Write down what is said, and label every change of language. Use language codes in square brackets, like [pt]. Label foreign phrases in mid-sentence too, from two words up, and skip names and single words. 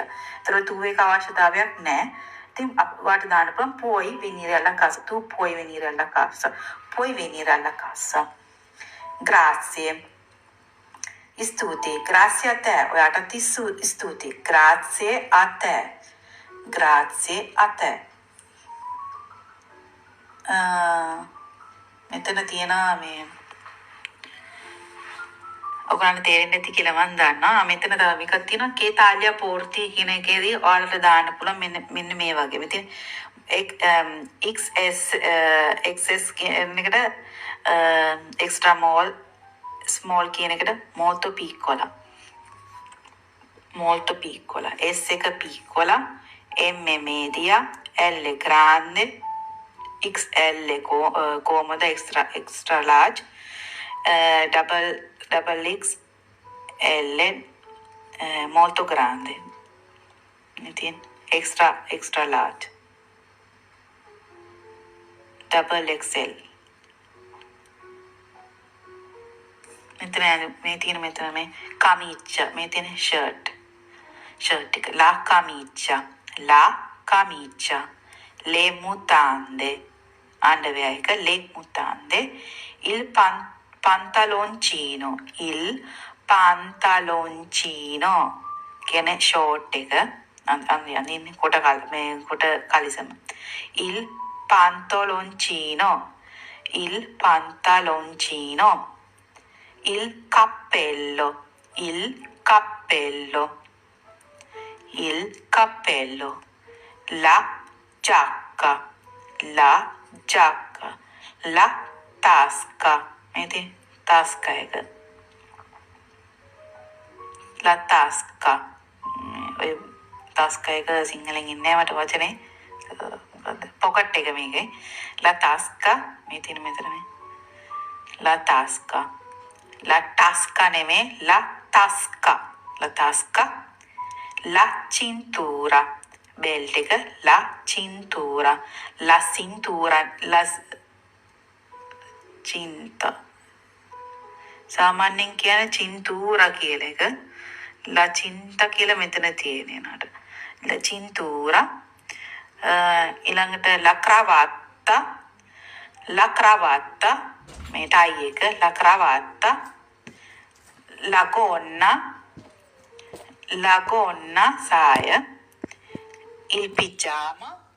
[si] ඒතර tu එක අවශ්‍යතාවයක් නැහැ. ඉතින් වාට දාන්න පුළුවන් [it] poi venire alla casa tu puoi venire alla casa grazie grazie a te [si] ඔයාට ස්තුති [it] grazie a te [si] මෙතන තියෙනවා මේ ඔයගොල්ලන්ට තේරෙන්නේ නැති කියලා මම දන්නවා. මෙතන තව එකක් තියෙනවා [it] che taglia porti [si] කියන එකේදී ඔයාලට දාන්න පුළුවන් මෙන්න මේ වගේ. මෙතන XS කියන එකට [en] extra small [si] කියන එකට [it] molto piccola [si] S එක [it] piccola M media L grande XL comoda [en] extra large double XL [it] molto grande [en] extra large double XL [si] මෙතන මේ [en] camicia [si] මේ තියෙන [en] shirt එක la [it] camicia le mutande underwear එක le mutande il pantaloncino [si] කියන්නේ short එක අනින්නේ කොට කලිසම [it] il pantaloncino il cappello il cappello, la giacca, la giacca, la tasca, vedi? Tasca එක. La tasca. [si] ඔය tasca එක සිංහලෙන් ඉන්නේ මට වචනේ. පොකට් එක මේකේ. [it] La tasca [si] මේ තියෙන මෙතන මේ. [it] La tasca. La tasca නෙමෙයි la tasca. La tasca. La cintura. Belt එක la cintura. La cintura. La cinta. [si] සාමාන්‍යයෙන් කියන cintura කියලා එක. [it] La cinta [si] කියලා මෙතන තියෙන නේද? [it] La cintura. ඊළඟට la cravatta. La cravatta. [si] මේ tie එක [it] la cravatta. La gonna. La gonna සාය. Il pigiama.